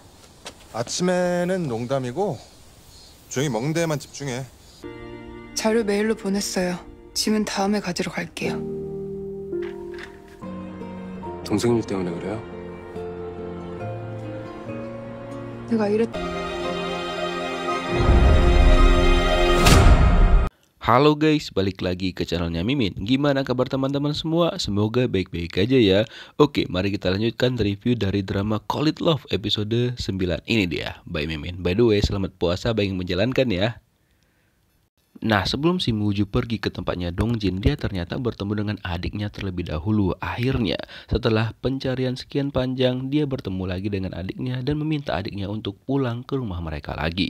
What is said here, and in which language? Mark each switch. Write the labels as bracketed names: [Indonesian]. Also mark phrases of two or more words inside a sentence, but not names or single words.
[Korean] 아침에는 농담이고 조용히 먹는 데에만 집중해. 자료 메일로 보냈어요. 짐은 다음에 가지러 갈게요. 동생일 때문에 그래요? 내가 이랬... [Indonesian] Halo guys, balik lagi ke channelnya Mimin. Gimana kabar teman-teman semua? Semoga baik-baik aja ya. Oke, mari kita lanjutkan review dari drama Call It Love episode 9. Ini dia, [English] by Mimin. By the way, [Indonesian] selamat puasa bagi yang menjalankan ya. Nah, sebelum si Wooju pergi ke tempatnya Dongjin, dia ternyata bertemu dengan adiknya terlebih dahulu. Akhirnya, setelah pencarian sekian panjang, dia bertemu lagi dengan adiknya dan meminta adiknya untuk pulang ke rumah mereka lagi.